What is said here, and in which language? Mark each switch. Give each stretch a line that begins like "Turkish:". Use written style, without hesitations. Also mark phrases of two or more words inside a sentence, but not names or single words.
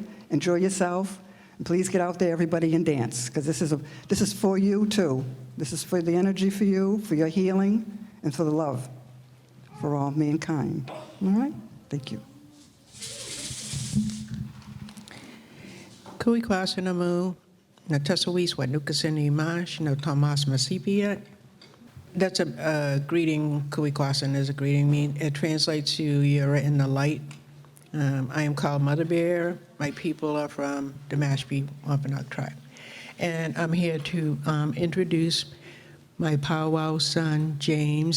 English: Enjoy yourself, and please get out there, everybody, and dance, because this is for you too. This is for the energy for you, for your healing, and for the love for all mankind. All right? Thank you.
Wampanoag: Kui kwasanamu na tasawis wa nukasini mash no Thomas Masipia.
English: That's a greeting.
Wampanoag: Kui kwasan
English: is a greeting. It translates to you're in the light. I am called Mother Bear. My people are from the Mashpee Wampanoag tribe. And I'm here to introduce my powwow son, James.